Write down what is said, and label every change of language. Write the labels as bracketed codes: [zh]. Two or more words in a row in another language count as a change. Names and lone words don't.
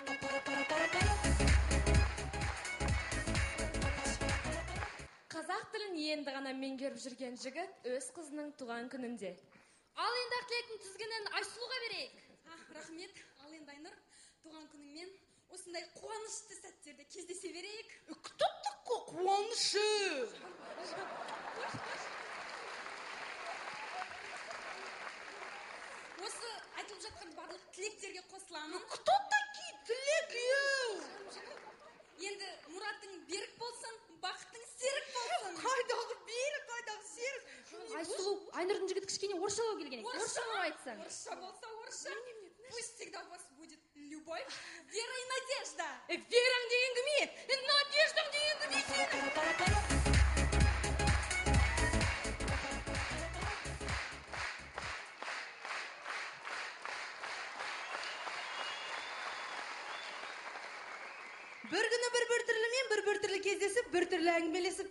[kk] Қазақ тілін енді ғана меңгеріп жүрген жігіт өз қызының туған күнінде. Ал енді тілектің тізгінін Айсұлуға берейік. Рахмет, ал енді Айнұр, туған күніңмен осындай қуанышты сәттерде кездесе берейік. [ru] Кто такой қуанышы? [kk] Осы айтылып жатқан барлық тілектерге қосыламын. [ru] Кто такие тілек? [kk] Енді Мұраттың берік болсын, бақыттың серік болсын. Қайдағы берік, қайдағы серік? Айсұлу, Айнұрдың жігіті кішкене орысшалау келген. Орысшалау айтсаң. Орысша болса орысша. [ru] Пусть всегда у вас будет любовь, вера и надежда. [kk] Вераң деген кіме? Надеждаң деген кіме сенің? Bir күні бір түрлімен бір түрлі кездесіп, бір түрлі әңгімелесіпті.